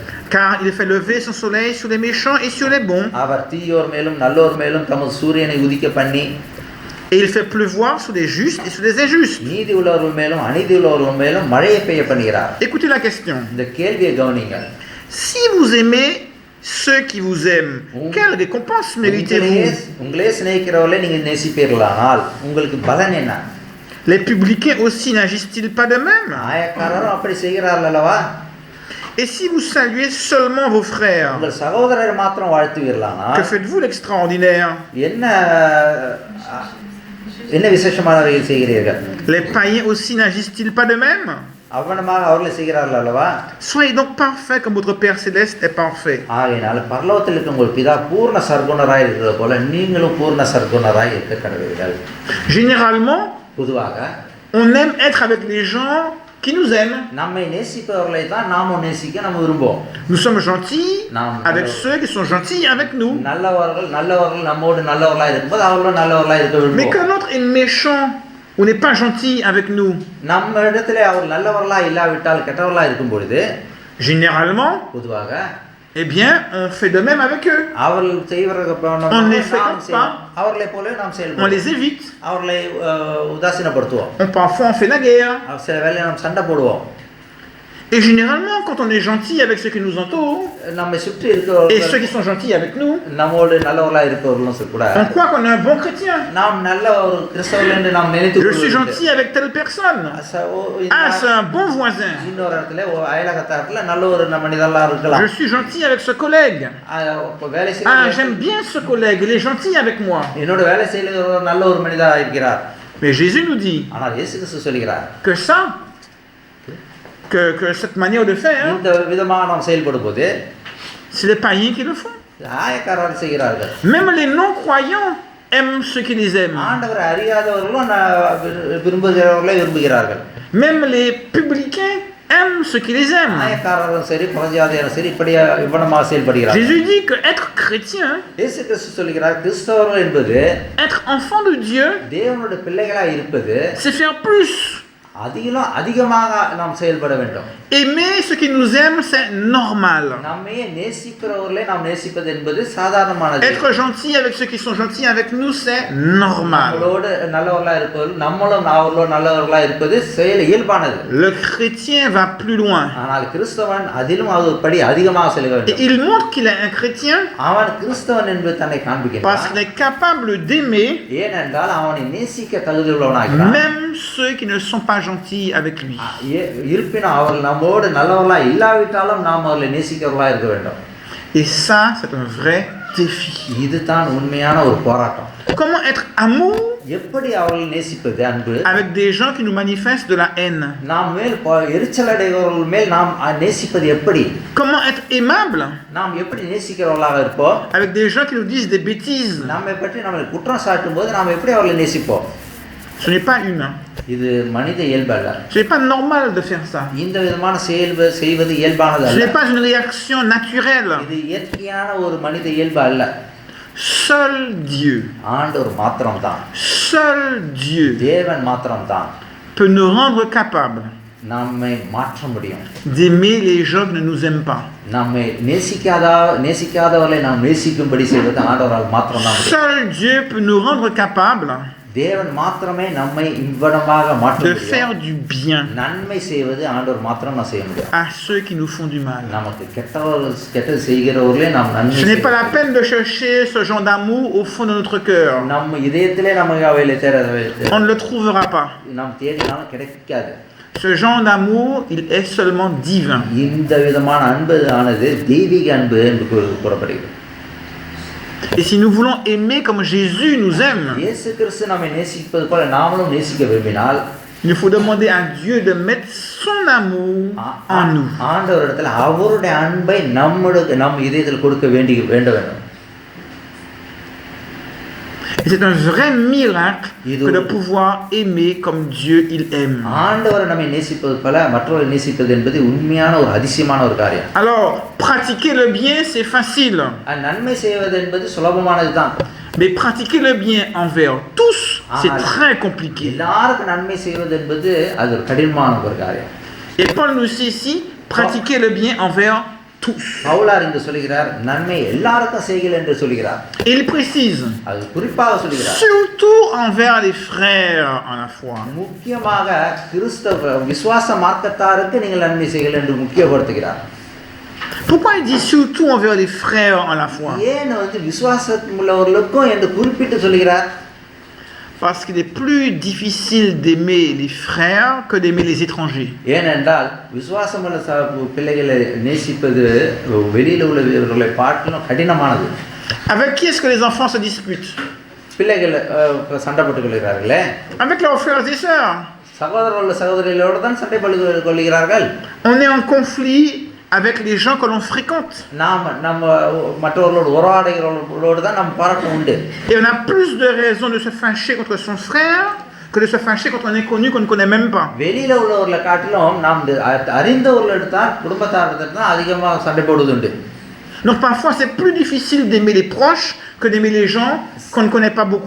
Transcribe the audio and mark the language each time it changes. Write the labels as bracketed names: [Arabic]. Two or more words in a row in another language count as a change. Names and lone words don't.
[French] Car il fait lever son soleil sur les méchants et sur les bons, [Tamil] அவர் தீயோர் மேலும் நல்லோர் மேலும் தமது சூரியனை உதிக்க பண்ணி, [French] et il fait pleuvoir sur les justes et sur les injustes. [Tamil] நீதி உள்ளவர்கள் மேலும் அநீதி உள்ளவர்கள் மேலும் மழையை பெய்ய பண்ணுகிறார். [French] Écoutez la question. [Tamil] இந்த கேள்வியை கவனிங்கள். [French] Si vous aimez ceux qui vous aiment, quelle récompense méritez-vous? [Tamil] உங்களே சிநேகிக்கிறவர்களை நீங்கள் நேசிப்பீர்களானால் உங்களுக்கு பலன் என்ன? [French] Les publicains aussi n'agissent-ils pas de même? [Tamil] ஆயக்காரரும் அப்படி செய்கிறார்கள் அல்லவா? [French] Et si vous saluez seulement vos frères, [Tamil] உங்கள் சகோதரரை மாத்திரம் வாழ்த்துவீர்களானால் [French] que faites-vous d'extraordinaire? [Tamil] என்ன என்ன விசேஷமானவைகள் செய்கிறீர்கள்? [French] Les païens aussi n'agissent-ils pas de même? [Tamil] அவனமாக அவர்களை செய்கிறார்கள் அல்லவா? [French] Soyez donc parfaits comme votre Père céleste est parfait. [Tamil] ஆகையினால் பரலோகத்தில் இருக்க உங்கள் பிதா பூர்ண சர்க்குணராய் இருக்கிறது போல நீங்களும் பூர்ண சர்க்குணராய் இருக்க கடவுள்கள். [French] Généralement, [Tamil] பொதுவாக [French] on aime être avec les gens qui nous aiment. [Tamil] நம்மை நேசிப்பவர்களை தான் நாமும் நேசிக்க நம்ம விரும்புவோம். [French] Nous sommes gentils avec ceux qui sont gentils avec nous. [Tamil] நல்லவர்கள் நம்மோடு நல்லவர்களாய் இருக்கும்போது அவர்களும் நல்லவர்களாய் இருக்க [French] Mais [Tamil] விரும்புவோம். [French] quand l'autre est méchant ou n'est pas gentil avec nous, [Tamil] நம்ம இடத்துல அவர் நல்லவர்களாய் இல்லாவிட்டால் கெட்டவர்களாய் இருக்கும் பொழுது [French] généralement, [Tamil] பொதுவாக [French] eh bien, on fait de même avec eux. [Tamil] அவர்கள் செய்வதற்கு [French] On ne les fréquente pas. [Tamil] அவர்களை போல நாம் [French] On [Tamil] செயல்படுவோம். [French] les évite. [Tamil] அவர்களை உதாசீனப்படுத்துவோம். [French] Parfois, on fait la guerre. [Tamil] சில வேளை நாம் சண்டை போடுவோம். [French] Et généralement, quand on est gentil avec ceux qui nous entourent, [Tamil] நம்மை சுற்றி [French] et ceux [Tamil] இருக்கிறவர்கள் [French] qui sont gentils avec nous, [Tamil] நம்மோடு நல்லவர்களாக இருப்பவர்களும் கூட [French] on croit qu'on est un bon chrétien. [Tamil] நாம் நல்ல ஒரு கிறிஸ்தவர்கள் என்று நாம் நினைத்து [French] Je suis gentil avec telle personne. Ah, c'est un bon voisin. [Tamil] இன்னொரு இடத்துல அயலகத்தாரத்துல நல்ல ஒரு மனிதர்களா இருக்கலாம். [French] Je suis gentil avec ce collègue. [Tamil] வேலை [French] Ah, [Tamil] செய்ய [French] j'aime bien ce collègue, il est gentil avec moi. [Tamil] என்னோட வேலை செய்ய நல்ல ஒரு மனிதரா இருக்கிறார். [French] Mais Jésus nous dit [Tamil] ஆனால் இயேசு கிறிஸ்து சொல்கிறார் [French] que ça, que cette manière de faire, [Tamil] இந்த விதமாக நாம் செயல்படும் போது [French] c'est les païens qui le font. [Tamil] ஆயக்காரர் செய்கிறார்கள். [French] Même les non-croyants aiment ceux qui les aiment. [Tamil] ஆண்டவரை அறியாதவர்களும் விரும்புகிறவர்களை விரும்புகிறார்கள். [French] Même les publicains aiment ceux qui les aiment. [Tamil] ஆயக்காரரும் சரி பரஜாதியாரும் சரி இப்படியா இவ்வளமாக செயல்படுகிறார்கள். [French] Jésus dit que être chrétien, [Tamil] இயேசு கிறிஸ்து சொல்கிறார் கிறிஸ்தவர்கள் என்பது [French] être enfant de Dieu, [Tamil] தேவனுடைய பிள்ளைகளாக இருப்பது [French] c'est faire plus. [Tamil] அதிகமாக நாம் செயல்பட வேண்டும். [French] Aimer ceux qui nous aiment, c'est normal. [Tamil] நம்மையே நேசிக்கிறவர்களை நாம் நேசிப்பது என்பது சாதாரணமானது. [French] Être gentil avec ceux qui sont gentils avec nous, c'est normal. [Tamil] நம்மளோடு நல்லவர்களா இருப்பது நம்மளும் அவர்களோடு நல்லவர்களா இருப்பது செயல் இயல்பானது. [French] Le chrétien va plus loin. [Tamil] ஆனால் கிறிஸ்தவன் அதிலும் ஒரு படி அதிகமாக செல்ல [French] Et [Tamil] வேண்டும். [French] il montre qu'il est un chrétien [Tamil] அவன் கிறிஸ்தவன் என்பது தன்னை [French] parce [Tamil] காண்பிக்கிறான். [French] qu'il est capable d'aimer [Tamil] ஏனென்றால் அவனை நேசிக்க தகுதியுள்ளவனாகிறான். [French] même ceux qui ne sont pas gentils avec lui. [Tamil] இருப்பினும் அவர்கள் நம்மோடு நல்லவர்களா இல்லாவிட்டாலும் நாம் அவர்களை நேசிக்கிறவர்களா இருக்க வேண்டும். [French] Et ça, c'est un vrai défi. [Tamil] இதுதான் உண்மையான ஒரு போராட்டம். [French] Comment être amour [Tamil] எப்படி அவர்களை நேசிப்பது அன்பு? [French] avec des gens qui nous manifestent de la haine? [Tamil] நாம் மேல் எரிச்சல் அடைகிறவர்கள் மேல் நாம் நேசிப்பது எப்படி? [French] Comment être aimable [Tamil] நாம் எப்படி நேசிக்கிறவர்களாக இருப்போம்? [French] avec des gens qui nous disent des bêtises? [Tamil] நம்மை பற்றி நம்மளை குற்றம் சாட்டும் போது நாம் எப்படி அவர்களை நேசிப்போம்? [French] Ce n'est pas humain. [Tamil] இது மனித இயல்பு அல்ல. [French] Ce n'est pas normal de faire ça. [Tamil] இந்த விதமான செய்வது இயல்பானது [French] Ce [Tamil] அல்ல. [French] n'est pas une réaction naturelle. [Tamil] இது இயற்கையான ஒரு மனித இயல்பு அல்ல. [French] Seul Dieu, [Tamil] ஆண்டவர் மாத்திரம்தான், [French] seul Dieu [Tamil] தேவன் மாத்திரம்தான் [French] peut nous rendre capables [Tamil] நம்மை மாற்ற முடியும். [French] d'aimer les gens qui ne nous aiment pas. [Tamil] நம்மை நேசிக்காதவர்களை நாம் நேசிக்கும்படி செய்வது ஆண்டவரால் மாத்திரம்தான் முடியும். [French] Seul Dieu peut nous rendre capables [Tamil] தேவன் மாத்திரமே நம்மை இவ்வளவாக மாற்ற [French] de [Tamil] முடியும். [French] faire du bien [Tamil] நன்மை செய்வது ஆண்டவர் மாத்திரம் நான் செய்ய முடியும். [French] à ceux qui nous font du mal. [Tamil] நமக்கு கெட்டது செய்கிறவர்களே நாம் நன்மை [French] Ce n'est pas la peine de chercher ce genre d'amour au fond de notre cœur. [Tamil] நம்ம இதயத்திலே நமக்கு அவைகளை [French] On ne le trouvera pas. [Tamil] நாம் தேடினாலும் கிடைக்காது. [French] Ce genre d'amour, il est seulement divin. [Tamil] இந்த விதமான அன்பு ஆனது தெய்வீக அன்பு என்று கூறப்படுகிறது. [French] Et si nous voulons aimer comme Jésus nous aime, [Tamil] இயேசு கிறிஸ்து நம்மை நேசிப்பது போல நாமளும் நேசிக்க விரும்பினால் [French] il faut demander à Dieu de mettre son amour en nous. [Tamil] ஆண்டவரிடத்தில் அவருடைய அன்பை நம் இதயத்தில் கொடுக்க வேண்ட வேண்டும். [French] Et c'est un vrai miracle que de pouvoir aimer comme Dieu il aime. [Tamil] ஆண்டவரை நம்மை நேசிப்பது போல மற்றவரை நேசிப்பது என்பது உண்மையான ஒரு அதிசயமான ஒரு காரியம். [French] Alors, pratiquer le bien, c'est facile. [Tamil] நன்மை செய்வது என்பது சுலபமானதுதான். [French] Mais pratiquer le bien envers tous, c'est très compliqué. [Tamil] எல்லாருக்கும் நன்மை செய்வது என்பது அது ஒரு கடினமான ஒரு காரியம். [French] Et Paul nous dit ici, pratiquer le bien envers tous. [Tamil] பவுலார் இங்கு சொல்கிறார் நன்மை எல்லாருக்கும் செய்யுங்கள் என்று சொல்கிறார். [French] Il précise, [Tamil] அது குறிப்பாக சொல்கிறார். [French] surtout envers les frères en la foi. [Tamil] முக்கியமாக கிறிஸ்தவ விசுவாச மார்க்கத்தாருக்கு நீங்கள் நன்மை செய்யுங்கள் என்று முக்கியப்படுத்துகிறார். [French] Pourquoi il dit surtout envers les frères en la foi? [Tamil] ஏன் விசுவாசம் உள்ளவர்களுக்கும் என்று குறிப்பிட்டு சொல்கிறார்? [French] Parce qu'il est plus difficile d'aimer les frères que d'aimer les étrangers. [Tamil] ஏனென்றால் விசுவாசமுள்ள பிள்ளைகளை நேசிப்பது வெளியில் உள்ளவர்களை பார்க்கலாம் கடினமானது. [French] Avec qui est-ce que les enfants se disputent? [Tamil] பிள்ளைகள் சண்டை போட்டுக் கொள்கிறார்களே, [French] avec leurs frères et sœurs. [Tamil] சகோதரர்கள் சகோதரிகளோடு தான் சண்டை போட்டுக் கொள்கிறார்கள். [French] On est en conflit avec les gens que l'on fréquente. [Tamil] நம்ம மற்றவர்களோடு உறவாடுகிறவர்களோடு தான் நம்ம பழக்கம் உண்டு. [French] Et on a plus de raisons de se fâcher contre son frère que de se fâcher contre un inconnu qu'on ne connaît même pas. [Tamil] வெளியில உள்ளவர்களை காட்டிலும் நாம் அறிந்தவர்களோடு தான் குடும்பத்தாரிடம் தான் அதிகமாக சண்டை போடுவது உண்டு. [French] Donc parfois c'est plus difficile d'aimer les proches que d'aimer les gens qu'on ne connaît pas beaucoup.